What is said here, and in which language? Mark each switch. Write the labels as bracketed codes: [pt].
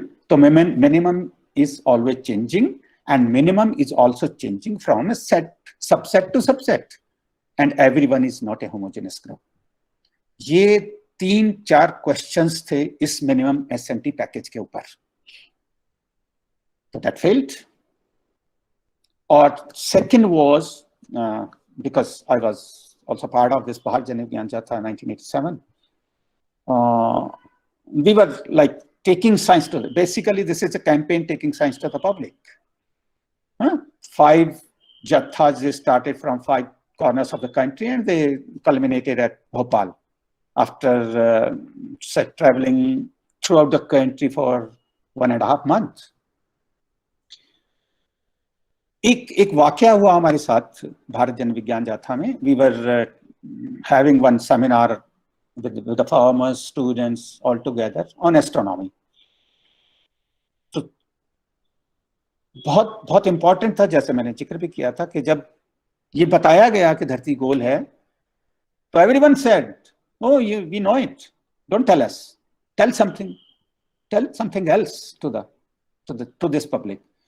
[en] तो minimum is always changing, and minimum is also changing from subset to subset, and everyone is not a homogeneous group. [hi] ये 3-4 questions थे इस minimum SNT package के ऊपर. [en] So that failed. Or second was, because I was also part of this Bharat Jan Vigyan Jatha 1987, we were like taking science to, basically this is a campaign taking science to the public. 5 jathas, they started from 5 corners of the country and they culminated at Bhopal after traveling throughout the country for 1.5 months. [hi] एक वाकया हुआ हमारे साथ भारत जन विज्ञान जाथा में. [en] We were having one seminar with the farmers, students all together on astronomy. [hi] तो बहुत बहुत इंपॉर्टेंट था, जैसे मैंने जिक्र भी किया था, कि जब ये बताया गया कि धरती गोल है, तो [en] Everyone said, oh we know it, don't tell us, tell something else to this public.